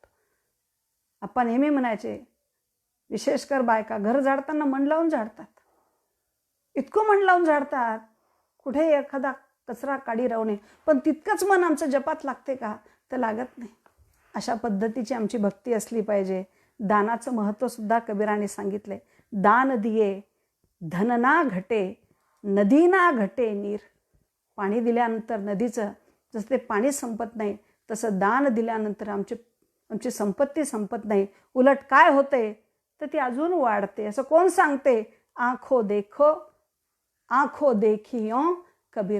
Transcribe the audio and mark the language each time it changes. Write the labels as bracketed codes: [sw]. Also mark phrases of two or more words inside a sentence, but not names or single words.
[mr] आपण नेहमी म्हणायचे, विशेषकर बायका घर झाडताना मन लावून झाडतात. इतकं मन लावून झाडतात, कुठे एखादा कचरा काढी राहू नये. पण तितकंच मन आमचं जपात लागते का, तर लागत नाही. अशा पद्धतीची आमची भक्ती असली पाहिजे. दानाचं महत्त्व सुद्धा कबीराने सांगितले. [hi] दान दिये धन ना घटे नदी ना घटे नीर. [mr] पाणी दिल्यानंतर नदीचं जसं ते पाणी संपत नाही, तसं दान दिल्यानंतर आमची संपत्ती संपत नाही. उलट काय होते तर ती अजून वाढते. असं कोण सांगते. [hi] आंखो देखियो [mr] कबीर.